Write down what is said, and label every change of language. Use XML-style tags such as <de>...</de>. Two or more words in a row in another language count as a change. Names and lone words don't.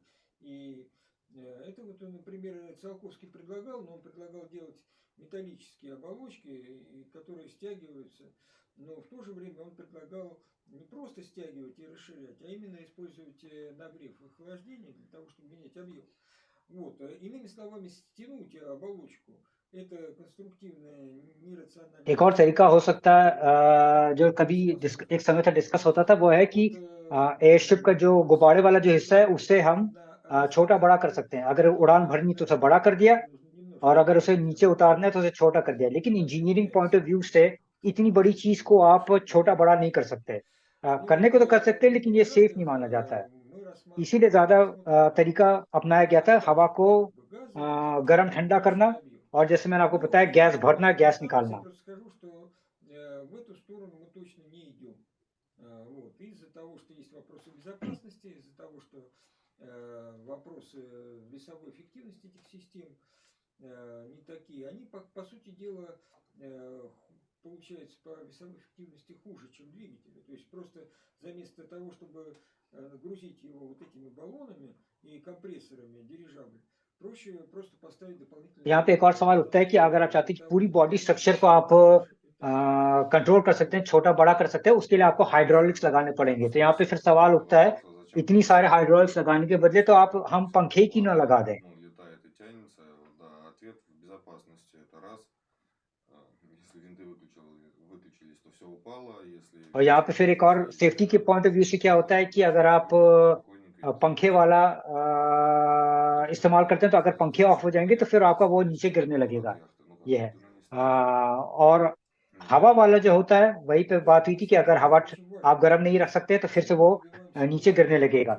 <ru>И это вот, например, Циолковский предлагал, но он предлагал делать металлические оболочки, которые стягиваются, но в то же время он предлагал не просто стягивать и расширять, а именно использовать нагрев и охлаждение для того, чтобы менять объем. Вот. Иными словами, стянуть оболочку – это конструктивное, нерациональное</ru> <hi>एक और तरीका</hi> <ru>решение.</ru> <hi>हो सकता है जो कभी एक समय था डिस्कस होता था, वो है कि एयरशिप का जो गुब्बारे वाला जो हिस्सा है उससे हम छोटा बड़ा कर सकते हैं। अगर उड़ान भरनी तो उसे बड़ा कर दिया, और अगर उसे नीचे उतारना है तो उसे छोटा कर दिया। लेकिन</hi> <en>engineering point of view</en> <hi>से इतनी बड़ी चीज को आप छोटा बड़ा नहीं कर सकते। करने को तो कर सकते हैं, लेकिन ये सेफ नहीं माना जाता है। इसीलिए ज्यादा तरीका अपनाया गया था हवा को गर्म ठंडा करना, और जैसे मैंने आपको बताया गैस भरना, गैस</hi> <ru>Я</ru> <hi>निकालना।</hi> <ru>просто скажу, что в эту сторону мы точно не идем. Вот. Из-за того, что есть вопросы безопасности, из-за того, что вопросы весовой эффективности этих систем не такие. Они, по сути дела, получается по весовой эффективности хуже, чем двигатели. То есть просто заместо того, чтобы грузить его вот этими баллонами и компрессорами дирижабль, проще просто поставить дополнительные</ru> <hi>यहाँ पे एक और</hi> <ru>двигатели</ru> <hi>सवाल उठता है कि अगर आप चाहते हैं कि पूरी</hi> <en>body structure</en> <hi>को आप कंट्रोल कर सकते हैं, छोटा बड़ा कर सकते हैं, उसके लिए आपको हाइड्रोलिक्स लगाने पड़ेंगे। तो यहाँ पे फिर सवाल उठता है, इतनी सारे हाइड्रोलिक्स लगाने के बदले तो आप हम पंखे की ना लगा दें।</hi> <ru>Летает и тянется, да, ответ в безопасности, это раз. Если винты выключились, то все упало, если</ru> <hi>और यहाँ पे फिर एक और सेफ्टी के</hi> <en>point of view</en> <hi>से क्या होता है कि अगर आप पंखे वाला इस्तेमाल करते हैं, तो अगर पंखे ऑफ हो जाएंगे तो फिर आपका वो नीचे गिरने लगेगा। ये है। और हवा वाला जो होता है, वही पे बात हुई थी कि अगर हवा आप गर्म नहीं रख सकते तो फिर से वो नीचे गिरने लगेगा।</hi>